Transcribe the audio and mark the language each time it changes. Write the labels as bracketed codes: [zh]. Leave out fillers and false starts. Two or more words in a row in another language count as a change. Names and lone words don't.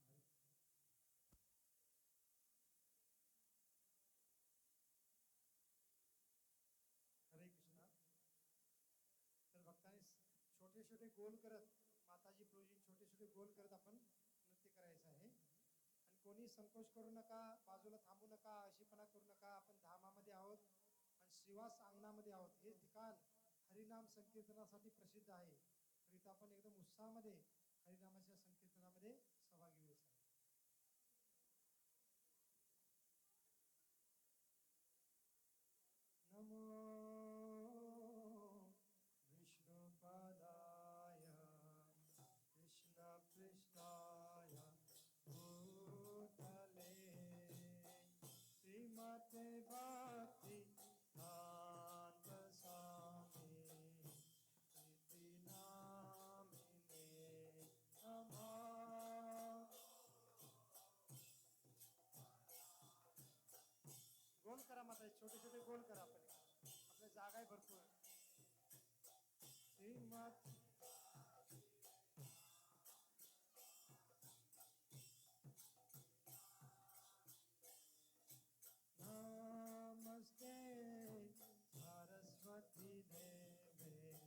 [sa] हरे हरे कृष्ण. [mr] तर भक्तांनी छोटे छोटे गोल करत माताजी प्रभूजी छोटे छोटे गोल करत आपण नृत्य करायचं आहे. आणि कोणी संकोच करू नका, बाजूला थांबू नका, अशीपणा करू नका. आपण धामामध्ये आहोत आणि शिवास अंगणामध्ये आहोत. हे ठिकाण हरिनाम संकीर्तनासाठी प्रसिद्ध आहे. तर इथं आपण एकदम उत्साहामध्ये हरिनामाच्या संकीर्तनामध्ये सहभागी व्हायचं आहे. [sa] नमो विष्णुपदाय कृष्णपृष्ठाय भूतले श्रीमते भक्ति वेदांत स्वामी इति नामिने नमः. [mr] गोल करा माता, छोटे छोटे गोल करा. आपण आपल्या जागा आहे भरपूर. [sa] श्रीमत नमस्ते सरस्वती देवे